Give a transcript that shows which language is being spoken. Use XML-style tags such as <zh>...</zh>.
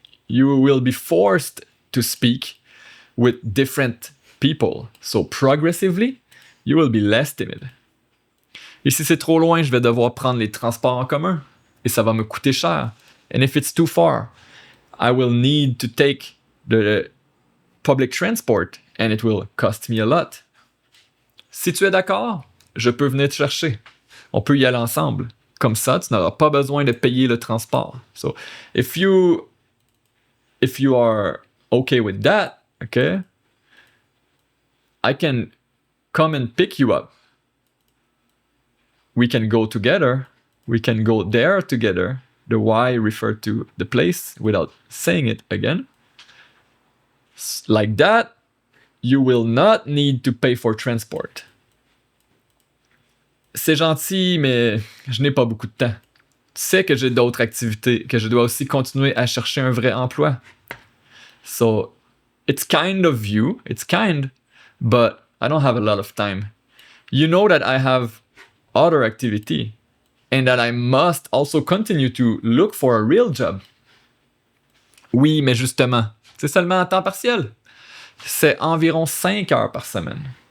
<en>You will be forced to speak with different people. So progressively, you will be less timid.</en> <fr>Et si c'est trop loin, je vais devoir prendre les transports en commun. Et ça va me coûter cher.</fr> <en>And if it's too far, I will need to take the public transport and it will cost me a lot.</en> <fr>Si tu es d'accord, je peux venir te chercher. On peut y aller ensemble. Comme ça, tu n'auras pas besoin de payer le transport.</fr> <en>So, if you are okay with that, okay, I can come and pick you up. We can go together. We can go there together. The Y referred to the place without saying it again. Like that, you will not need to pay for transport.</en> <fr>C'est gentil, mais je n'ai pas beaucoup de temps. Tu sais que j'ai d'autres activités, que je dois aussi continuer à chercher un vrai emploi.</fr> <en>So, it's kind of you, but I don't have a lot of time. You know that I have other activity and that I must also continue to look for a real job.</en> <fr>Oui, mais justement, c'est seulement à temps partiel. C'est environ 5 heures par semaine.</fr>